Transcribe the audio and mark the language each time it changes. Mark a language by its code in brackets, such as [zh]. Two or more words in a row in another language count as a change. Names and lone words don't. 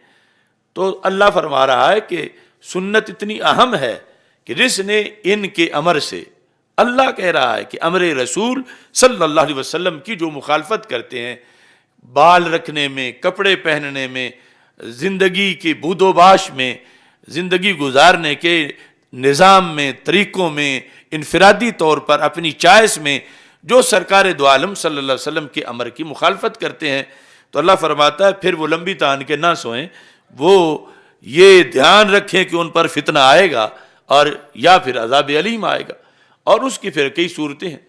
[ur] تو اللہ فرما رہا ہے کہ سنت اتنی اہم ہے کہ جس نے ان کے امر سے، اللہ کہہ رہا ہے کہ امر رسول [ar] صلی اللہ علیہ وسلم [ur] کی جو مخالفت کرتے ہیں، بال رکھنے میں، کپڑے پہننے میں، زندگی کے بود و باش میں، زندگی گزارنے کے نظام میں، طریقوں میں، انفرادی طور پر اپنی چائس میں جو سرکار دو عالم [ar] صلی اللہ علیہ وسلم [ur] کے امر کی مخالفت کرتے ہیں، تو اللہ فرماتا ہے پھر وہ لمبی تان کے نہ سوئیں، وہ یہ دھیان رکھیں کہ ان پر فتنہ آئے گا اور یا پھر [ar] عذاب علیم [ur] آئے گا، اور اس کی پھر کئی صورتیں ہیں۔